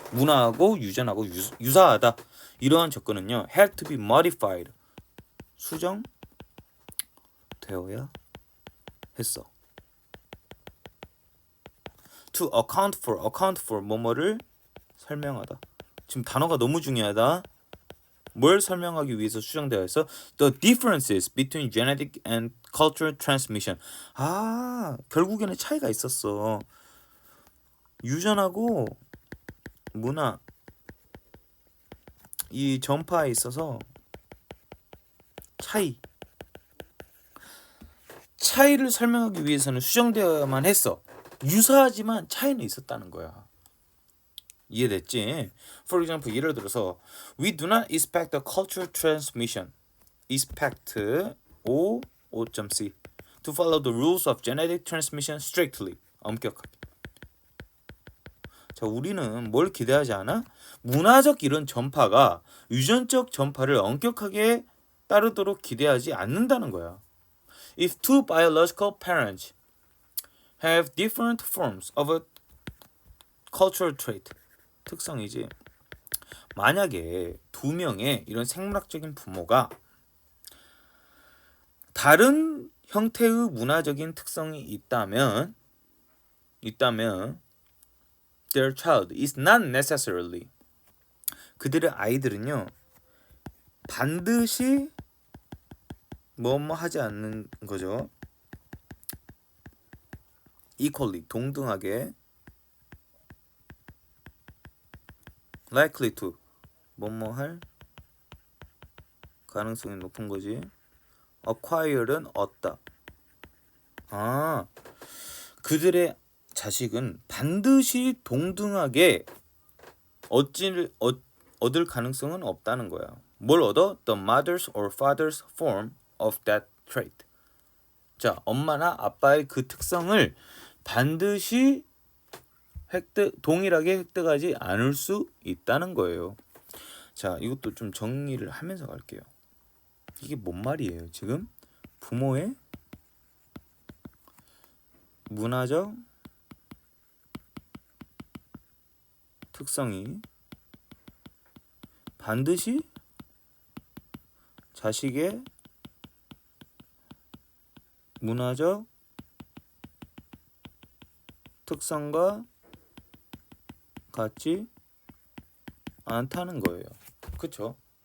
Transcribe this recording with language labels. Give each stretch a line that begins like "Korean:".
Korean: 문화하고 유전하고 유사하다. 이러한 접근은요
English: had to be modified
Korean: 수정되어야 했어.
English: to account for
Korean: 뭐뭐를 설명하다. 지금 단어가 너무 중요하다. 뭘 설명하기 위해서 수정되어 있어?
English: The differences between genetic and cultural transmission.
Korean: 결국에는 차이가 있었어. 유전하고 문화 이 전파에 있어서 차이를 설명하기 위해서는 수정되어야만 했어. 유사하지만 차이는 있었다는 거야. 이해됐지?
English: For example,
Korean: 예를 들어서
English: We do not expect the cultural transmission expect O.C to follow the rules of genetic transmission strictly.
Korean: 엄격하게. 자, 우리는 뭘 기대하지 않아? 문화적 이런 전파가 유전적 전파를 엄격하게 따르도록 기대하지 않는다는 거야.
English: If two biological parents have different forms of a cultural trait,
Korean: 특성이지. 만약에 두 명의 이런 생물학적인 부모가 다른 형태의 문화적인 특성이 있다면
English: their child is not necessarily
Korean: 그들의 아이들은요 반드시 뭐뭐 하지 않는 거죠. equally 동등하게
English: likely to
Korean: 뭐뭐 할 가능성이 높은 거지. acquire는 얻다. 그들의 자식은 반드시 동등하게 얻을 가능성은 없다는 거야. 뭘 얻어?
English: The mother's or father's form of that trait.
Korean: 자, 엄마나 아빠의 그 특성을 반드시 동일하게 획득하지 않을 수 있다는 거예요. 자, 이것도 좀 정리를 하면서 갈게요. 이게 뭔 말이에요? 지금 부모의 문화적 특성이 반드시 자식의 문화적 특성과 같지 않다는 거예요. 그쵸?